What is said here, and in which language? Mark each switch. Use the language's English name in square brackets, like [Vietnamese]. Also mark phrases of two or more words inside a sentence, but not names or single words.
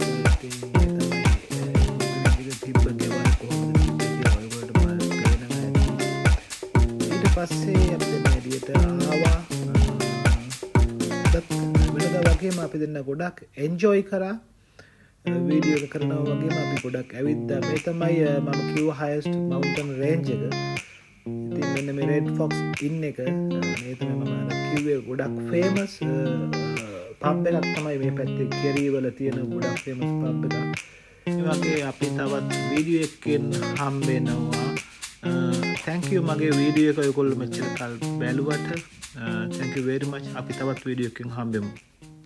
[Sinhala] ඉතින් මේ තමයි තිබ්බ ගෙවල් කොහොමද කියලා ඔයගොල්ලෝ බලන්න පේනවා ඇති. ඊට පස්සේ අපි දෙන්න එළියට ආවා. වෙනදා වගේම අපි දෙන්න ගොඩක් එන්ජොයි කරා. වීඩියෝ එක කරනවා වගේම අපි ගොඩක් ඇවිද්දා. මේ තමයි මම කිව්ව [English] highest mountain range [Sinhala] එක. ඉතින් මෙන්න මේ Red Fox Inn එක මේ තමයි මම කිව්වේ ගොඩක් [English] famous pub [Sinhala] එකක් තමයි මේ පැත්තේ කෙරී වල තියෙන ගොඩක් [English] famous pub [Sinhala] එකක්. ඒ වගේ අපි තවත් වීඩියෝ එකකින් හම්බ වෙනවා. [English] thank you [Sinhala] මගේ වීඩියෝ එක ඔයගොල්ලෝ මෙච්චර කල් බැලුවට. [English] thank you very much. [Sinhala] අපි තවත් වීඩියෝ එකකින් හම්බෙමු.